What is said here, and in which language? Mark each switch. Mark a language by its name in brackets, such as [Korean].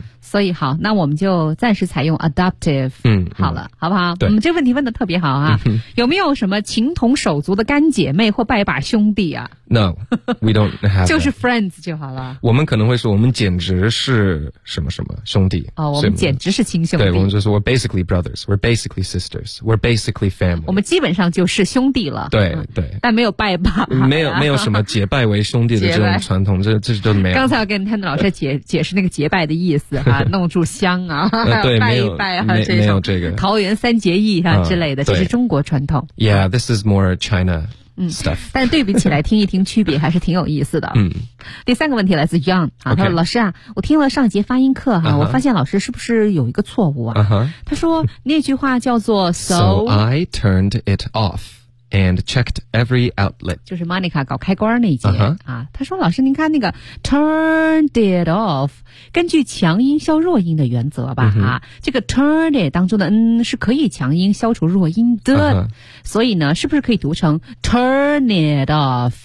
[Chinese] 所以好，那我们就暂时采用 adoptive， 好了，好不好？对，这问题问的特别好啊。有没有什么情同手足的干姐妹或拜把兄弟啊？ [English] No， we don't have that。 [Chinese] 就是 friends 就好了。我们可能会说我们简直是什么什么兄弟。我们简直是亲兄弟。对，我们就说 [English] we're basically brothers， we're basically sisters， we're basically family。 [Chinese] 我们基本上就是兄弟了。对，但没有拜把、没有什么结拜为兄弟的这种传统，这都没有。刚才我跟 Tanner 老师解释那个结拜的意思。弄柱香啊，对，拜一拜啊，没有这个桃园三结义啊之类的，这是中国传统。 [English] Yeah, this is more China stuff。 [Chinese] 但对比起来，听一听区别还是挺有意思的。第三个问题来自 Young 啊，他说：“老师啊，我听了上一节发音课哈，我发现老师是不是有一个错误啊？” 他说那句话叫做 [English] “So I turned it off and checked every outlet”， [Chinese] 就是 Monica 搞开关那一节啊。他说：“老师，您看那个 [English] turned it off。” [Chinese] 根据强音消弱音的原则吧，这个 turn it 当中的 n 是可以强音消除弱音的，所以呢，是不是可以读成 turn it off？